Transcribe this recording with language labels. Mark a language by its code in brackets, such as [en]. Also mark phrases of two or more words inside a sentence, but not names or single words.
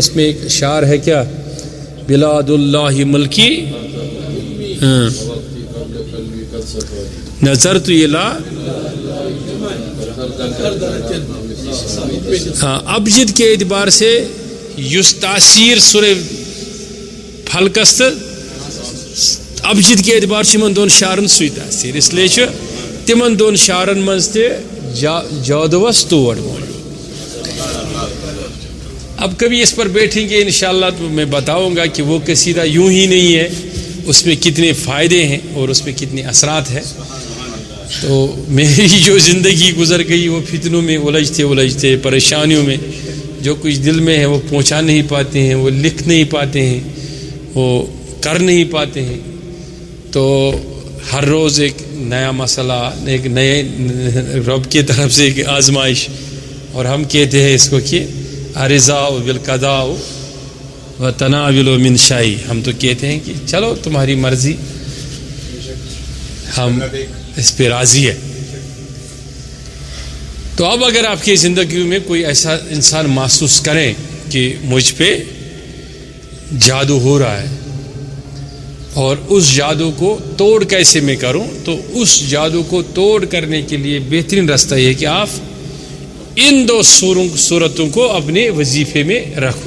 [ur] اس میں ایک اشعار ہے کیا؟ [ar] بلاد اللہ ملکی نظرت الی. [ur] ابجد کے اعتبار سے [ks] یس تاثیر سورہ پھلکست [ur] ابجد کے اعتبار سے [ks] من دون شعرن سوی تاثیر، [ur] اس لیے [ks] تمن دون شعرن مز تے جادوس توڑ موجود. [ur] اب کبھی اس پر بیٹھیں گے انشاءاللہ تو میں بتاؤں گا کہ وہ قصیدہ یوں ہی نہیں ہے, اس میں کتنے فائدے ہیں اور اس میں کتنے اثرات ہیں. تو میری جو زندگی گزر گئی وہ فتنوں میں الجھتے پریشانیوں میں, جو کچھ دل میں ہے وہ پہنچا نہیں پاتے ہیں, وہ لکھ نہیں پاتے ہیں, وہ کر نہیں پاتے ہیں. تو ہر روز ایک نیا مسئلہ, ایک نئے رب کی طرف سے ایک آزمائش, اور ہم کہتے ہیں اس کو کہ [ar] ارضاء بالقضاء و تناول من شائی. [ur] ہم تو کہتے ہیں کہ چلو تمہاری مرضی, ہم اس پہ راضی ہے. تو اب اگر آپ کی زندگی میں کوئی ایسا انسان محسوس کریں کہ مجھ پہ جادو ہو رہا ہے اور اس جادو کو توڑ کیسے میں کروں, تو اس جادو کو توڑ کرنے کے لیے بہترین راستہ یہ ہے کہ آپ ان دو صورتوں کو اپنے وظیفے میں رکھو.